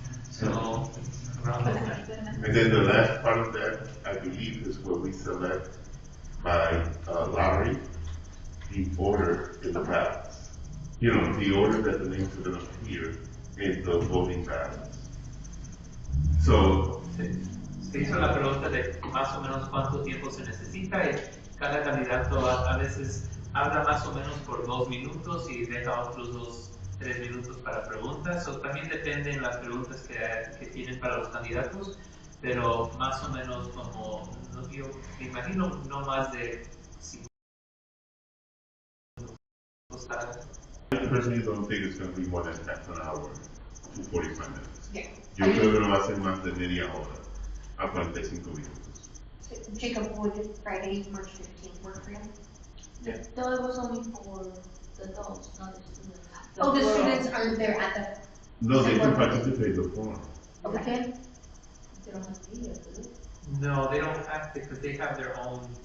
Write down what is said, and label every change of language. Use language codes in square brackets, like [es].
[en] So around that time. And then the last part of that, I believe, is where we select by lottery the order in the ballots. You know, the order that the names are going to appear in the voting ballots. So, [es] Se hizo la pregunta de más o menos cuánto tiempo se necesita y cada candidato a veces habla más o menos por 2 minutos y deja otros 3 minutos para preguntas, o también depende en las preguntas que tienen para los candidatos, pero más o menos como, yo me imagino no más de 5 minutos. [en] I personally don't think it's going to be more than half an hour to 45 minutes. Yeah. [es] Yo creo que no va a ser más de media hora a 45 minutos. [en] Jacob, would Friday, March 15th work for you? That was only for the adults, not the students. Oh, the students aren't there at No, they can participate in the forum. the, okay. They don't have to be here, do they? No, they don't have to because they have their own.